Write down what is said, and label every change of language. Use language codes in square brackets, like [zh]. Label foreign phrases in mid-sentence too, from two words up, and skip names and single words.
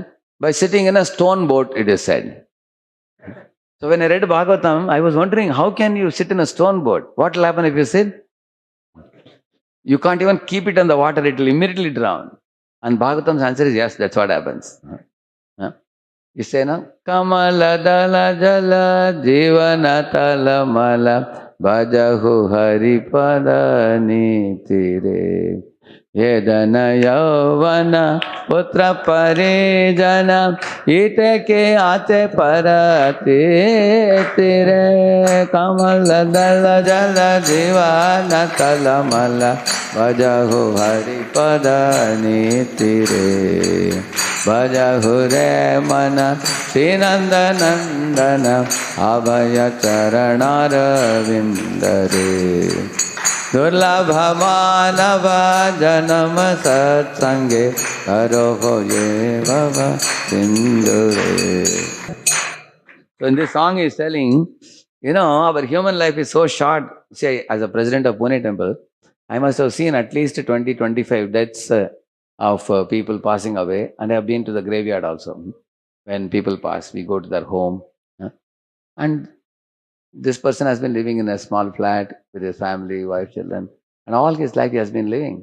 [en] By sitting in a stone boat, it is said. So when I read Bhagavatam, I was wondering, how can you sit in a stone boat? What will happen if you sit? You can't even keep it on the water, it will immediately drown. And Bhagavatam's answer is yes, that's what happens. You say no? [bn] কমল দল জল জীবন টল মল ভজহু হরিপদ নিতিরে. এদন যবন পুত্র পরিজন ইতে কে আতে পরতে তীরে. কমল দল জল জীবন টল মল ভজহু হরিপদ নিতিরে. ভজহুরে মন শ্রীনন্দ নন্দন অভয় চরণার বিন্দরে দুর্লভ মানব জনম সৎসঙ্গে করহ যে বাবা সিন্দুরে. [en] So in this song he is telling, our human life is so short. Say, as a president of Pune temple, I must have seen at least 20-25 deaths of people passing away, and I have been to the graveyard also. When people pass, we go to their home, and this person has been living in a small flat with his family, wife, children, and all his life he has been living.